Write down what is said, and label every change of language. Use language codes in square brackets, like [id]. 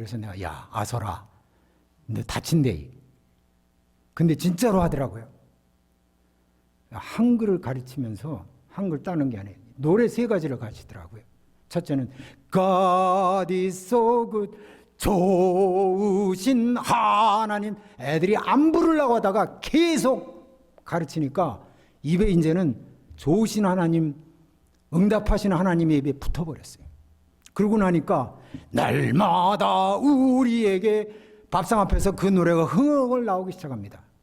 [ko] 그래서 내가 야 아설아 너 다친대. 근데 진짜로 하더라고요. 한글을 가르치면서 한글 따는 게 아니에요. 노래 3가지를 가르치더라고요. 첫째는 [en] God is so good. [ko] 좋으신 하나님. 애들이 안 부르려고 하다가 계속 가르치니까 입에 이제는 좋으신 하나님, 응답하시는 하나님의 입에 붙어버렸어요. 그러고 나니까 날마다 우리에게 밥상 앞에서 그 노래가 흥얼흥얼 나오기 시작합니다.